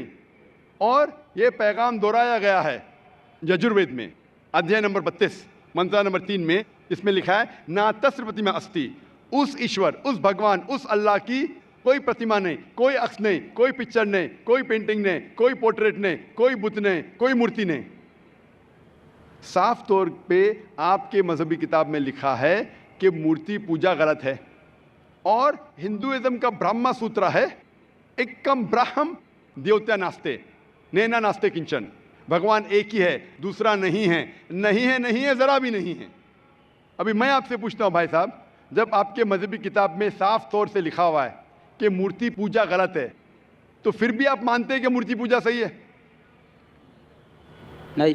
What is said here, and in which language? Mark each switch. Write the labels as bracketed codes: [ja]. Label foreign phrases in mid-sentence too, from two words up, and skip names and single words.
[ur] اور یہ پیغام دہرایا گیا ہے یجروید میں ادھیے نمبر 32 منترا نمبر 3 میں, اس میں لکھا ہے [sa] न तस्य प्रतिमा अस्ति, [ur] اس ایشور, اس بھگوان, اس اللہ کی کوئی پرتما نہیں, کوئی عکس نہیں, کوئی پکچر نہیں, کوئی پینٹنگ نہیں, کوئی پورٹریٹ نہیں, کوئی بت نہیں, کوئی مورتی نہیں. صاف طور پہ آپ کے مذہبی کتاب میں لکھا ہے کہ مورتی پوجا غلط ہے. اور ہندوازم کا برہما سوترا ہے [sa] एकम् ब्रह्म द्वितीय नास्ति नेना नास्ति किंचन, [ur] بھگوان ایک ہی ہے دوسرا نہیں ہے, نہیں ہے, نہیں ہے, ذرا بھی نہیں ہے. ابھی میں آپ سے پوچھتا ہوں بھائی صاحب, جب آپ کے مذہبی کتاب میں صاف طور سے لکھا ہوا ہے کہ مورتی پوجا غلط ہے, تو پھر بھی آپ مانتے ہیں کہ مورتی پوجا صحیح ہے؟ نہیں.